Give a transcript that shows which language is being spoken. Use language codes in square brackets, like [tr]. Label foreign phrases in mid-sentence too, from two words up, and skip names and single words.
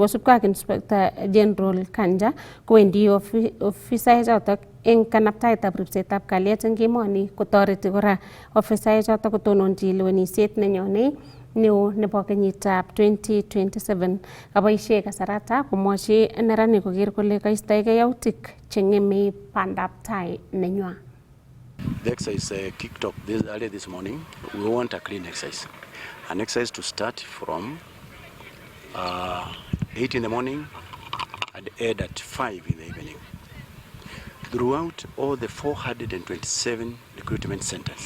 [kln] Kosubkei ak Inspector General Kanja kowendi ofisaek chotok eng kanaptaetab ripsetab kalyet eng emoni kotoreti kora ofisaek chotok kotononchi lewenisiet nenyonei neo nebo kenyitab 2027. Kaboisie kasarata komwochi neranik koker kole kaistoegei yautik cheng'eme bandab tai nenywa. [en] The exercise kicked off early this morning. We want a clean exercise. An exercise to start from 8 in the morning and end at 5 in the evening. Throughout all the 427 recruitment centers.